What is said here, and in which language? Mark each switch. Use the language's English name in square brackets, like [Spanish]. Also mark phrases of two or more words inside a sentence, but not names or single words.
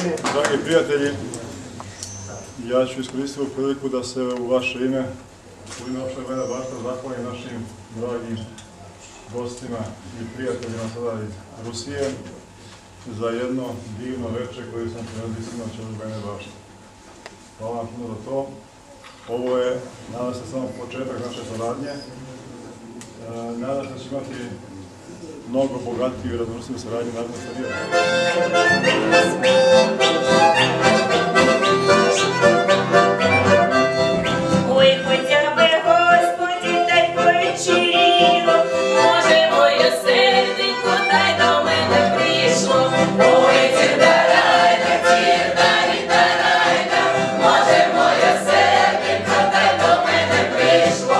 [Serbian] Dragi prijatelji, ja ću iskoristiti ovu priliku da se u vaše ime, u ime opštine Bajina Bašta, zahvalim našim dragim gostima i prijateljima sada iz Rusije za jedno divno večer koje sam prenazio sinoć u Bajine Bašte. Hvala vam puno za to. Ovo je, nadam se, samo početak naše saradnje. Nadam se da će imati mnogo bogatiju i razvrstiju saradnju naravno sa [Russian] Ой, хотя бы, [Ukrainian] Господи, дай повечеріло, може, моє серденько, дай до мене прийшло. Ой, тірдарайда, тірдарайда, може, моє серденько, дай до мене прийшло.